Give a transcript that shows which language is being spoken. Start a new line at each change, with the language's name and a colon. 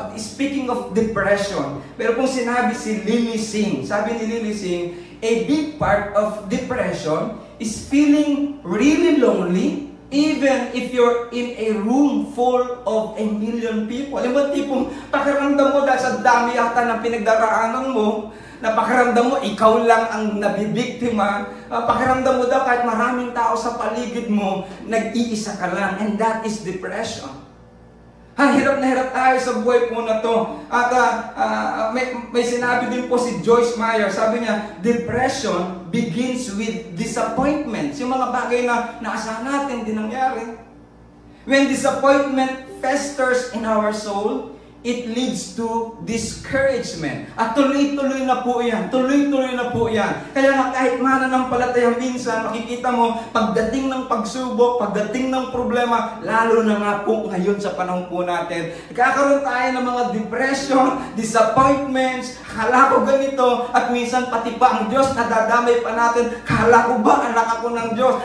English: Speaking of depression,
Filipino: pero kung sinabi si Lily Singh,
English: sabi ni Lily Singh, a big part of depression is feeling really lonely even if you're in a room full of 1 million people.
Filipino: Alam mo, tipong pakiramdam mo dahil sa dami yata ng pinagdaraanan mo, na pakiramdam mo, ikaw lang ang nabibiktima. Pakiramdam mo daw kahit maraming tao sa paligid mo, nag-iisa ka lang.
English: And that is depression.
Filipino: Hirap na hirap tayo sa buhay po na to. At may sinabi din po si Joyce Meyer. Sabi niya,
English: depression begins with disappointments.
Filipino: Yung mga bagay na naasahan natin, di nangyari.
English: When disappointment festers in our soul, it leads to discouragement.
Filipino: At tuloy-tuloy na po yan. Tuloy-tuloy na po yan. Kaya nga kahit mananampalataya minsan, makikita mo, pagdating ng pagsubok, pagdating ng problema, lalo na nga po ngayon sa panahon po natin, kakaroon tayo ng mga depression, disappointments, kala ko ganito, at minsan pati pa ang Diyos, nadadamay pa natin, kala ko ba anak ako ng Diyos?